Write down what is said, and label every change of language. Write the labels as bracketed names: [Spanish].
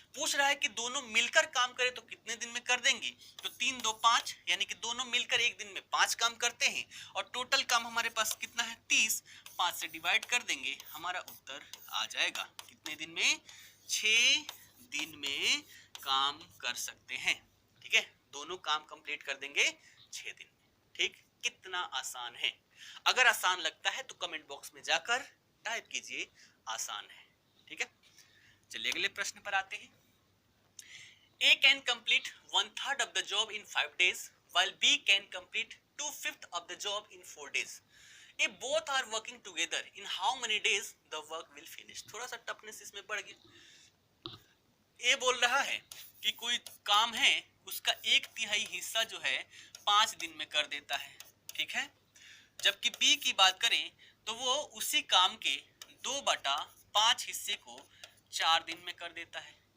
[Hindi] पूछ रहा है कि दोनों मिलकर काम करें तो कितने दिन में कर देंगे। तो 3 2 5, यानी कि दोनों मिलकर एक दिन में 5 काम करते हैं और टोटल काम हमारे पास कितना है 30, 5 से डिवाइड कर देंगे, हमारा उत्तर आ जाएगा कितने दिन में, 6 दिन में काम कर सकते हैं। ठीक है, दोनों काम कंप्लीट कर देंगे 6 दिन में। ठीक, कितना आसान है। अगर आसान लगता है तो कमेंट बॉक्स में जाकर टाइप कीजिए आसान है। ठीक है, चलिए अगले प्रश्न पर आते हैं। [English] A can complete 1/3 of the job in 5 days while B can complete 2/5 of the job in 4 days. If both are working together, in how many days the work will finish? [Hindi] थोड़ा सा टफनेस इसमें बढ़ गया। ए बोल रहा है कि कोई काम है उसका 1/3 हिस्सा जो है 5 दिन में कर देता है। ठीक है, जबकि बी की बात करें तो वो उसी काम के 2/5 हिस्से को 4 दिन में कर देता है।